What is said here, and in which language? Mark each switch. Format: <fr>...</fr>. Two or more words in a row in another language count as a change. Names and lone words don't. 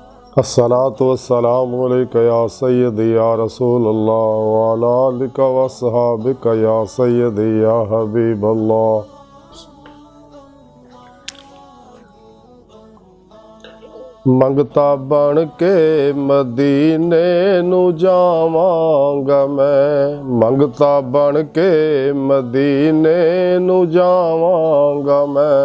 <ar>الصلاة والسلام عليك يا سيدي يا رسول الله وعلى آلك وأصحابك يا سيدي يا حبيب الله.</ar> <pa>منگتا بن کے مدینے نوں جاواں گا میں، منگتا بن کے مدینے نوں جاواں گا میں.</pa>